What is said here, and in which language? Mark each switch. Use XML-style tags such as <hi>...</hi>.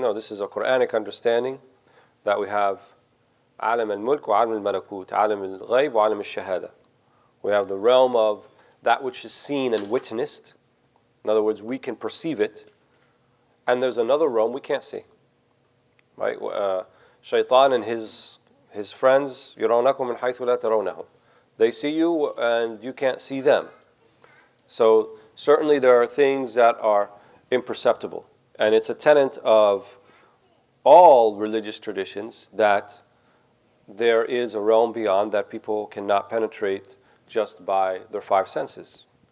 <en>No, this is a Quranic understanding that we have alam al-mulk wa alam al-malakut, alam al-ghayb wa alam al-shahada. We have the realm of that which is seen and witnessed. In other words, we can perceive it. And there's another realm we can't see. Right? Shaitan and his friends,</en> <ar>يَرَوْنَكُمْ مِنْ حَيْثُ لَا تَرَوْنَهُمْ.</ar> <en>They see you and you can't see them. So certainly there are things that are imperceptible. And it's a tenet of all religious traditions that there is a realm beyond that people cannot penetrate just by their five senses.</en>